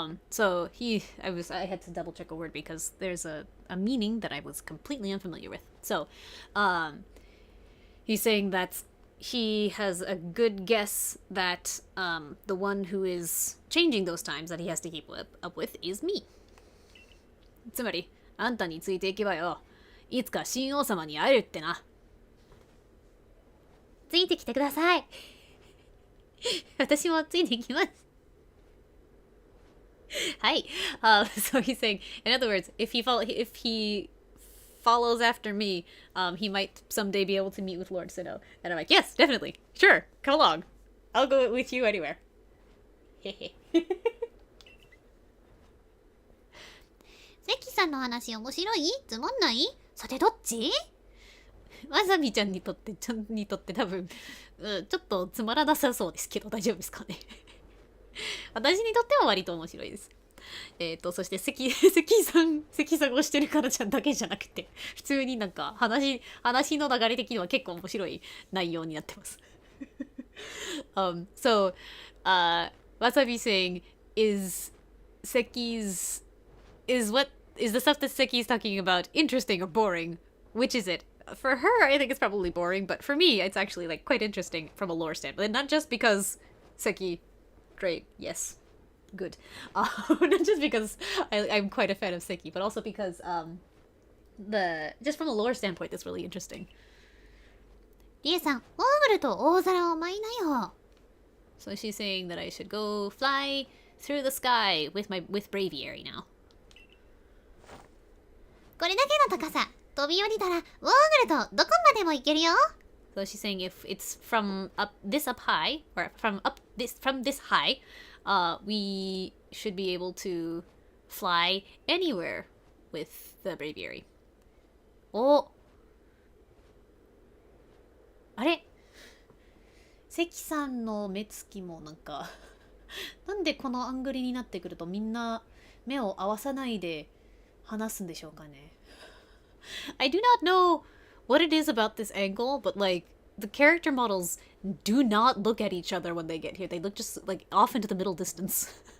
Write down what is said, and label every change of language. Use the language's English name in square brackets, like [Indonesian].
[English] So I had to double check a word because there's a meaning that I was completely unfamiliar with. So, he's saying that he has a good guess that the one who is changing those times that he has to keep up with is me. [Japanese] つまり、あんたについていけばよ。いつか神王様に会えるってな。ついてきてください。私もついてきます。はい。 [English] So he's saying, in other words, if he follows after me, he might someday be able to meet with Lord Sinnoh. And I'm like, yes, definitely. Sure, come along. I'll go with you anywhere. [Japanese] 関さんの話面白い？つまんない？さてどっち？わさびちゃんにとって多分、ちょっとつまらなさそうですけど大丈夫ですかね。私にとっては割と面白いです。そして関さんをしてるからちゃんだけじゃなくて、普通になんか話の流れ的には結構面白い内容になってます。 [English] So, Wasabi saying is the stuff that Seki's talking about interesting or boring? Which is it? For her, I think it's probably boring, but for me, it's actually like quite interesting from a lore standpoint. And not just because Seki, great, yes, good. Not just because I'm quite a fan of Seki, but also because just from a lore standpoint, that's really interesting. [Japanese] リエさん、オーグルと大皿を舞いなよ。 [English] So she's saying that I should go fly through the sky with Braviary now. [Japanese] これだけの高さ、飛び降りたら、オーグルとどこまでも行けるよ。 [English] So she's saying if it's from this high, or from this high, we should be able to fly anywhere with the Braviary. [Japanese] お、あれ？関さんの目つきもなんかなんでこのアングルになってくるとみんな目を合わさないで話すんでしょうかね。 [English] I do not know what it is about this angle, but like the character models do not look at each other when they get here. They look just like off into the middle distance.